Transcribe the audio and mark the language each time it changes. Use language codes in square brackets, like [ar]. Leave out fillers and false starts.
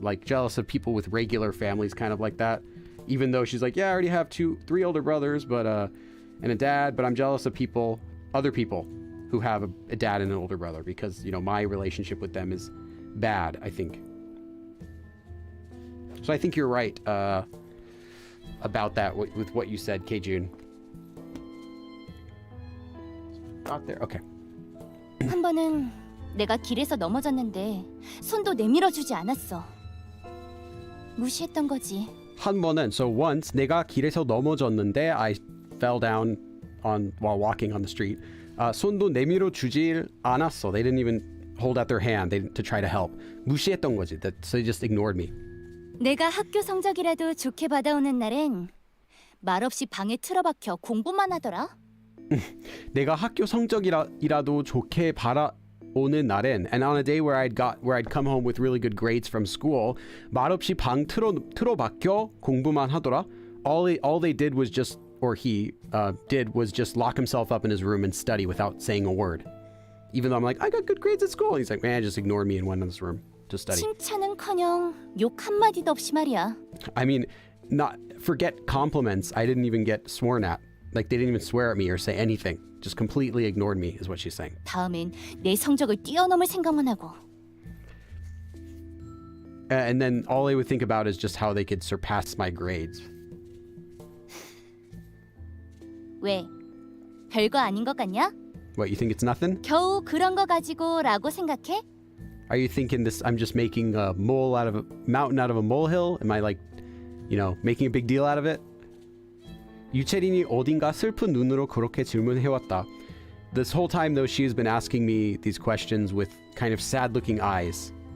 [en] Like jealous of people with regular families, kind of like that. Even though she's like, yeah, I already have three older brothers, but and a dad, but I'm jealous of other people who have a dad and an older brother, because, you know, my relationship with them is bad, I think. So I think you're right about that with what you said, K-Jun. Got there? Okay. [ko] 한 번은 내가 길에서 넘어졌는데 손도 내밀어주지 않았어. 무시했던 거지. 한 번은, [en] so once, [ko] 내가 길에서 넘어졌는데 [en] I fell down while walking on the street. [ko] 손도 내밀어 주질 않았어. [en] They didn't even hold out their hand to try to help. [ko] 무시했던 거지. [en] So they just ignored me. [ko] 내가 학교 성적이라도 좋게 받아오는 날엔 말없이 방에 틀어박혀 공부만 하더라. 내가 학교 성적이라도 좋게 받아오는 날엔, [en] and on a day where I'd come home with really good grades from school, [ko] 말없이 방 틀어박혀 공부만 하더라. [en] All they did was just, or he did, was just lock himself up in his room and study without saying a word. Even though I'm like, I got good grades at school. And he's like, man, just ignore me and went in this room to study. [ko] 칭찬은커녕 욕 한마디도 없이 말이야. [en] I mean, forget compliments. I didn't even get sworn at. Like, they didn't even swear at me or say anything. Just completely ignored me, is what she's saying. [ko] 다음엔 내 성적을 뛰어넘을 생각만 하고. [en] And then all they would think about is just how they could surpass my grades. [ko] 왜? 별거 아닌 것 같냐? [en] What, you think it's nothing? [ko] 겨우 그런 거 가지고라고 생각해? [en] Are you thinking this, I'm just making a mountain out of a molehill? Am I like, you know, making a big deal out of it? [ko] 유채린이 어딘가 슬픈 눈으로 그렇게 질문해왔다. [en] This whole time, though, she has been asking me these questions with kind of sad-looking eyes.